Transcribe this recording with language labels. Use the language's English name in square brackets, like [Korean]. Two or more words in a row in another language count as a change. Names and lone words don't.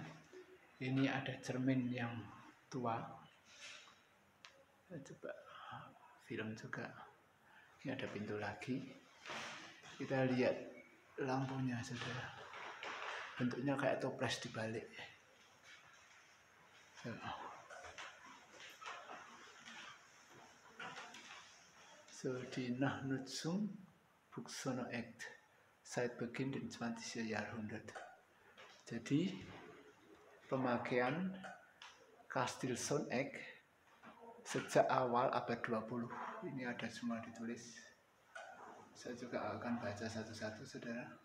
[Indonesian] Ini ada cermin yang tua. Coba film juga. Ini ada pintu lagi. Kita lihat lampunya saudara. Bentuknya kayak toples dibalik. [German] So, die Nachnutzung Buxono-Act seit Beginn des 20. Jahrhundert. [Indonesian] Jadi pemakaian Kastil Sonneck sejak awal abad 20. Ini ada semua ditulis. Saya juga akan baca satu-satu saudara.